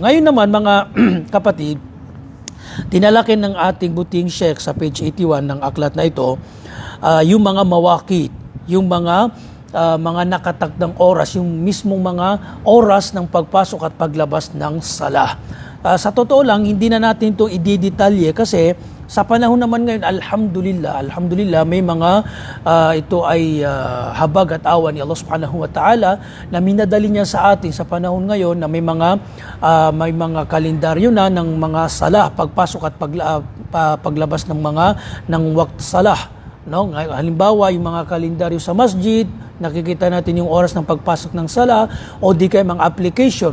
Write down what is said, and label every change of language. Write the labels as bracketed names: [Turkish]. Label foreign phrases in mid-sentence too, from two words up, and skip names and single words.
[Filipino] Ngayon naman mga kapatid, tinalakin ng ating buting Sheikh sa page 81 ng aklat na ito, yung mga mawakit, yung mga nakatagdang oras, yung mismong mga oras ng pagpasok at paglabas ng sala. Sa totoo lang, hindi na natin ito i-detalye kasi sa panahon naman ngayon, alhamdulillah, may mga ito ay habag at awa ni Allah [Arabic] سبحانه وتعالى [Filipino] na minadali niya sa atin sa panahon ngayon na may mga kalendaryo na ng mga salah, pagpasok at paglabas ng [Arabic] وقت صلاة. [Filipino] No? Halimbawa, yung mga kalendaryo sa masjid, nakikita natin yung oras ng pagpasok ng sala, o di kaya mga application.